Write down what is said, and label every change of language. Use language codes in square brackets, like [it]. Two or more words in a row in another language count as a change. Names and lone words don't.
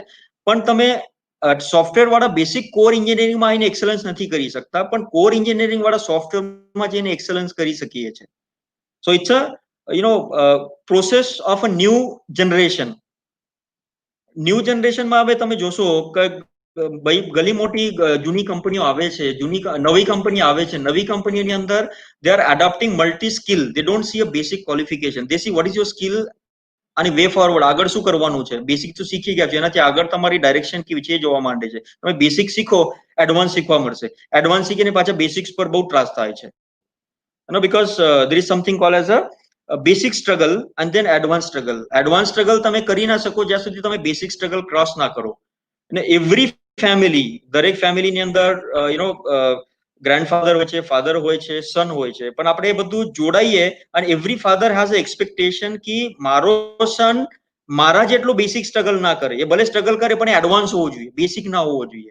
[gu] પણ તમે સોફ્ટવેર વાળા બેસિક કોર એન્જિનિયરિંગમાં આવીને એક્સલન્સ નથી કરી શકતા, પણ [en] core engineering [gu] વાળા સોફ્ટવેરમાં જઈને એક્સલન્સ કરી શકીએ છીએ. [en] So it's a process of a new generation. [gu] ન્યૂ જનરેશનમાં હવે તમે જોશો કે ગલી મોટી જૂની કંપનીઓ આવે છે, નવી કંપની આવે છે, નવી કંપનીઓની અંદર [en] they are adopting multi skill. They don't see a basic qualification, they see what is your skill અને way forward, [gu] આગળ શું કરવાનું છે. બેસિક તો શીખી ગયા છે, એનાથી આગળ તમારી ડાયરેક્શન કેવી છે એ જોવા માંડે છે. તમે બેસિક શીખો, એડવાન્સ શીખવા મળશે. એડવાન્સ શીખીને પાછા બેસિક્સ પર બહુ ત્રાસ થાય છે, [en] because there is something called as a basic struggle and then advanced struggle. Advanced struggle [gu] તમે કરી ના શકો જ્યાં સુધી તમે [en] basic struggle [gu] ક્રોસ ના કરો. અને [en] every family, [gu] દરેક ફેમિલીની અંદર ગ્રેન્ડફાધર હોય છે, ફાધર હોય છે, સન હોય છે, પણ આપણે એ બધું જોડાઈએ અને [en] every father has a expectation [gu] કે મારો સન મારા જેટલો [en] basic struggle [gu] ના કરે, એ ભલે સ્ટ્રગલ કરે પણ એડવાન્સ હોવો જોઈએ, બેસિક ના હોવો જોઈએ.